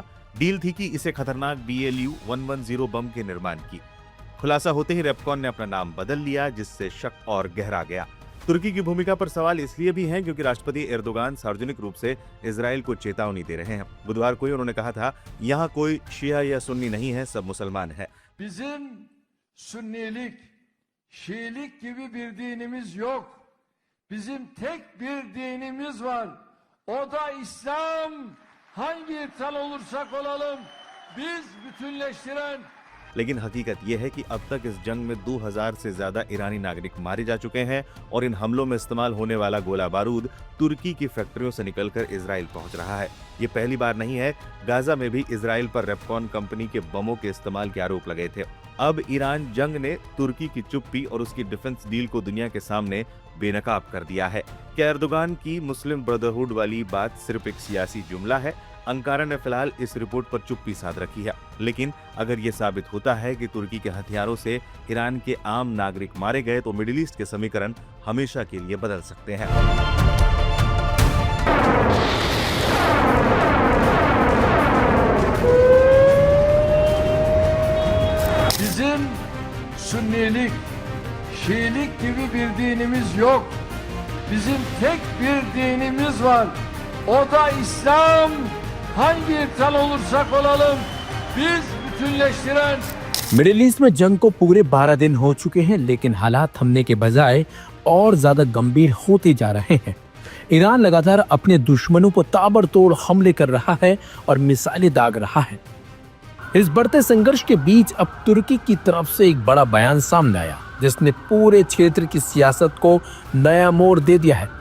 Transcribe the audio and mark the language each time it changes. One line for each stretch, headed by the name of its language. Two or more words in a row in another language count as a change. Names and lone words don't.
Hindi: डील थी कि इसे खतरनाक DLU-110 बम के निर्माण की। खुलासा होते ही रेपकॉन ने अपना नाम बदल लिया, जिससे शक और गहरा गया। तुर्की की भूमिका पर सवाल इसलिए भी हैं क्योंकि राष्ट्रपति एर्दोगान सार्वजनिक रूप से इजराइल को चेतावनी दे रहे हैं। बुधवार को ही उन्होंने कहा था, यहाँ कोई शिया या सुन्नी नहीं है, सब मुसलमान है।
Turkish: Bizim Sünnilik, Şiilik gibi bir dinimiz yok. Bizim tek bir dinimiz var. O da İslam. Hangi ırktan olursak olalım biz bütünleştiren।
Hindi: लेकिन हकीकत यह है कि अब तक इस जंग में 2000 से ज्यादा ईरानी नागरिक मारे जा चुके हैं और इन हमलों में इस्तेमाल होने वाला गोला बारूद तुर्की की फैक्ट्रियों से निकलकर इजराइल पहुंच रहा है। ये पहली बार नहीं है। गाजा में भी इजराइल पर रेपकॉन कंपनी के बमों के इस्तेमाल के आरोप लगे थे। अब ईरान जंग ने तुर्की की चुप्पी और उसकी
English: defence deal
Hindi: को दुनिया के सामने बेनकाब कर दिया है। क्या एर्दोगान की मुस्लिम ब्रदरहुड वाली बात सिर्फ एक सियासी जुमला है? अंकारा ने फिलहाल इस रिपोर्ट पर चुप्पी साध रखी है, लेकिन अगर यह साबित होता है कि तुर्की के हथियारों से ईरान के आम नागरिक मारे गए तो मिडिल ईस्ट के समीकरण हमेशा के लिए बदल सकते हैं।
Turkish: Bizim Sünnilik, Şiilik gibi bir dinimiz yok. Bizim tek bir dinimiz var. O da İslam. Hangi ırktan olursak olalım biz bütünleştiren।
Hindi: मिडिल ईस्ट में जंग को पूरे 12 दिन हो चुके हैं, लेकिन हालात थमने के बजाय और ज्यादा गंभीर होते जा रहे हैं। ईरान लगातार अपने दुश्मनों पर ताबड़तोड़ हमले कर रहा है और मिसाइलें दाग रहा है। इस बढ़ते संघर्ष के बीच अब तुर्की की तरफ से एक बड़ा बयान सामने आया, जिसने पूरे क्षेत्र की सियासत को नया मोड़ दे दिया है।